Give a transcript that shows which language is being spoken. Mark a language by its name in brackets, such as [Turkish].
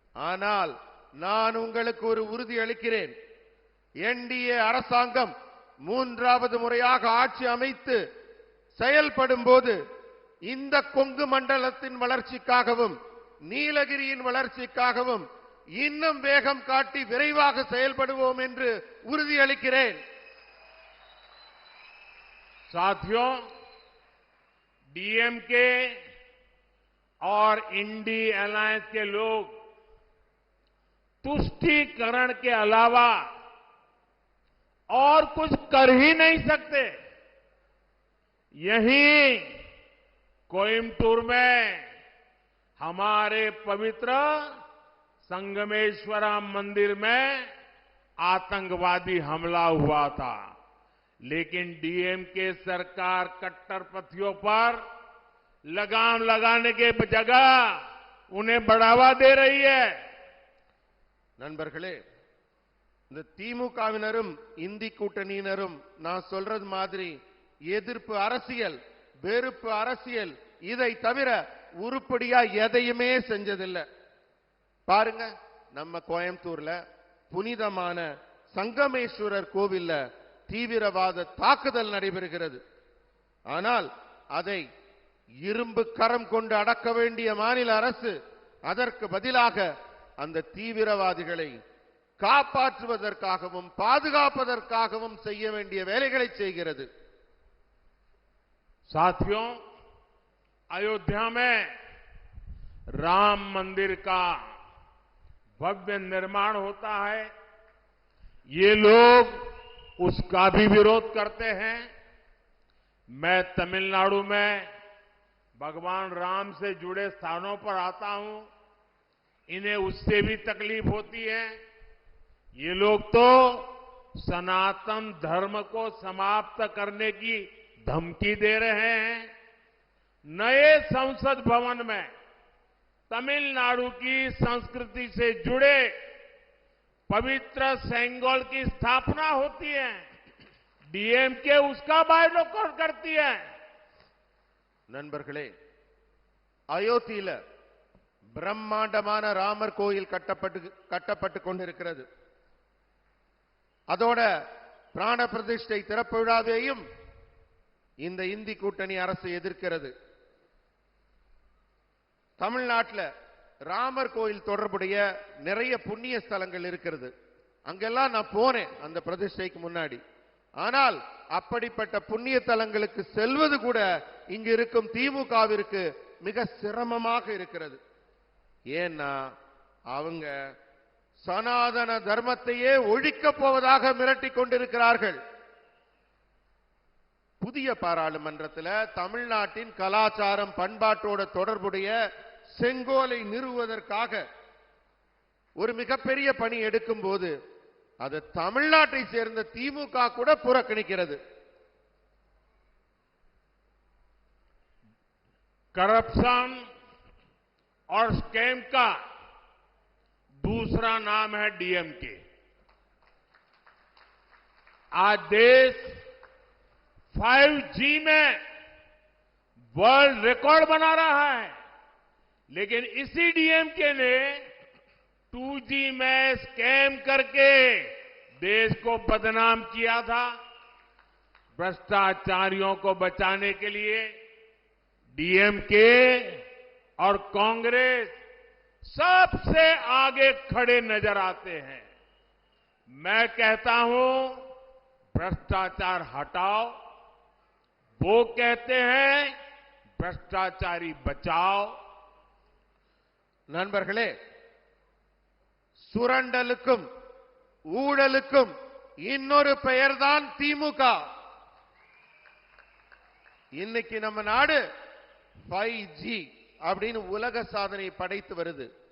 [Tamil] ஆனால் நான் உங்களுக்கு ஒரு உறுதி அளிக்கிறேன், என்டிஏ அரசாங்கம் 3வது முறையாக ஆட்சி அமைத்து செயல்படும் போது இந்த கொங்கு மண்டலத்தின் வளர்ச்சிக்காகவும் நீலகிரியின் வளர்ச்சிக்காகவும் இன்னும் வேகம் காட்டி விரைவாக செயல்படுவோம் என்று உறுதி அளிக்கிறேன். [Hindi] साथियों, डीएमके और इंडी अलायंस के लोग तुष्टीकरण के अलावा और कुछ कर ही नहीं सकते। यहीं कोयम्बटूर में हमारे पवित्र संगमेश्वरा मंदिर में आतंकवादी हमला हुआ था, लेकिन डीएमके सरकार कट्टरपंथियों पर लगाम लगाने के जगह उन्हें बढ़ावा दे रही है. [Tamil] நண்பர்களே, இந்த திமுகவினரும் இந்தி கூட்டணியினரும் நான் சொல்றது மாதிரி எதிர்ப்பு அரசியல், வெறுப்பு அரசியல், இதை தவிர உருப்படியா எதையுமே செஞ்சதில்லை. பாருங்க, நம்ம கோயம்புத்தூர்ல புனிதமான சங்கமேஸ்வரர் கோவில்ல தீவிரவாத தாக்குதல் நடைபெறுகிறது. ஆனால் அதை இரும்பு கரம் கொண்டு அடக்க வேண்டிய மாநில அரசு அதற்கு பதிலாக அந்த தீவிரவாதிகளை காப்பாற்றுவதற்காகவும் பாதுகாப்பதற்காகவும் செய்ய வேண்டிய வேலைகளை செய்கிறது. [Hindi] साथियों, अयोध्या में राम मंदिर का भव्य निर्माण होता है। ये लोग उसका भी विरोध करते हैं। मैं तमिलनाडु में भगवान राम से जुड़े स्थानों पर आता हूं, इन्हें उससे भी तकलीफ होती है। ये लोग तो सनातन धर्म को समाप्त करने की धमकी दे रहे हैं। नए संसद भवन में तमिलनाडु की संस्कृति से जुड़े पवित्र सेंगोल की स्थापना होती है। डीएमके उसका बायकॉट करती है। [Tamil] நண்பர்களே, அயோத்தியில பிரம்மாண்டமான ராமர் கோயில் கட்டப்பட்டு கொண்டிருக்கிறது. அதோட பிராண பிரதிஷ்டை திறப்பு விழாவையும் இந்த இந்தி கூட்டணி அரசு எதிர்க்கிறது. தமிழ்நாட்டில் ராமர் கோயில் தொடர்புடைய நிறைய புண்ணிய ஸ்தலங்கள் இருக்கிறது. அங்கெல்லாம் நான் போனேன் அந்த பிரதிஷ்டைக்கு முன்னாடி. ஆனால் அப்படிப்பட்ட புண்ணிய தலங்களுக்கு செல்வது கூட இங்கு இருக்கும் திமுகவிற்கு மிக சிரமமாக இருக்கிறது. ஏன்னா அவங்க சனாதன தர்மத்தையே ஒழிக்கப் போவதாக மிரட்டிக் கொண்டிருக்கிறார்கள். புதிய பாராளுமன்றத்தில் தமிழ்நாட்டின் கலாச்சாரம் பண்பாட்டோட தொடர்புடைய செங்கோலை நிறுவுவதற்காக ஒரு மிகப்பெரிய பணி எடுக்கும் போது அது தமிழ்நாட்டை சேர்ந்த திமுக கூட புறக்கணிக்கிறது. [Hindi] करप्शन और स्कैम का दूसरा नाम है डीएमके। आज देश 5G में वर्ल्ड रिकॉर्ड बना रहा है, लेकिन इसी डीएमके ने 2G में स्कैम करके देश को बदनाम किया था। भ्रष्टाचारियों को बचाने के लिए डीएमके और कांग्रेस सबसे आगे खड़े नजर आते हैं। मैं कहता हूं, भ्रष्टाचार हटाओ। वो कहते हैं भ्रष्टाचारी बचाओ। [Tamil] நண்பர்களே, சுரண்டலுக்கும் ஊழலுக்கும் இன்னொரு பெயர்தான் திமுக. இன்னைக்கு நம்ம நாடு 5G அப்படின்னு உலக சாதனை படைத்து வருது.